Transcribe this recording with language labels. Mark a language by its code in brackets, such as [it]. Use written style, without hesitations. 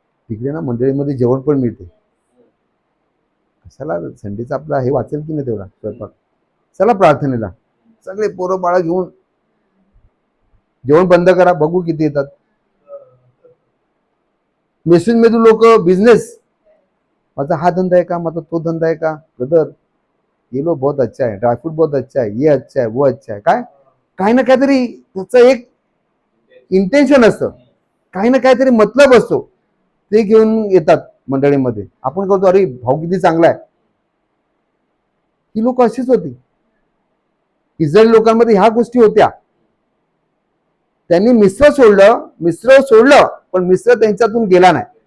[mr] तिकडे ना मंडळीमध्ये जेवण पण मिळते. कशाला संडेचा आपला हे वाचेल की नाही तेवढा स्वयंपाक. चला प्रार्थनेला, सगळे पोरं बाळा घेऊन जेवण बंद करा, बघू किती येतात. मेसेज मध्ये लोक बिझनेस, माझा हा धंदा आहे का, माझा तो धंदा आहे का. [hi] ब्रदर, ये लो बहुत अच्छा है, ड्रायफ्रूट बहुत अच्छा है, ये अच्छा है, वो अच्छा है. [mr] काय काही ना काहीतरी त्याचं एक इंटेन्शन असतं, काही ना काहीतरी मतलब असतो, ते घेऊन येतात मंडळीमध्ये. आपण करतो अरे भाऊ किती चांगला आहे. ही लोक अशीच होती. इस्रायली लोकांमध्ये ह्या गोष्टी होत्या. त्यांनी मिस्र सोडलं पण मिस्र त्यांच्यातून गेला नाही.